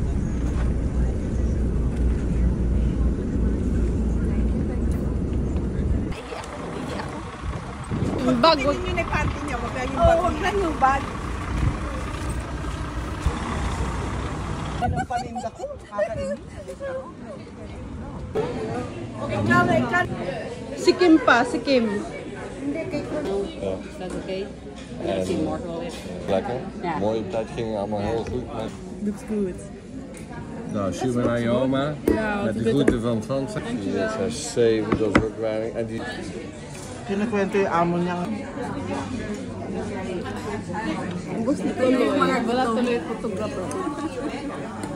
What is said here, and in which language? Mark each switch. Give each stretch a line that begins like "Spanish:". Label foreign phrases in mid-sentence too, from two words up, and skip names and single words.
Filipino: Yung bag, wag. Tingin yung panty niya. Wag lang yung bag. Wag lang yung bag. Anong paninda ko? Kakainin. Si Kim pa, si Kim.
English: That's okay.
Dutch: En lekker. Mooie tijd ging allemaal heel goed.
English: Looks good.
Dutch: Nou, Sjoerd naar je oma. Met de groeten van Frans. Die is 7 doorsopleiding. En die...
Filipino: Kinakwento yung amo niya. Gusto ko wala tuloy photographer.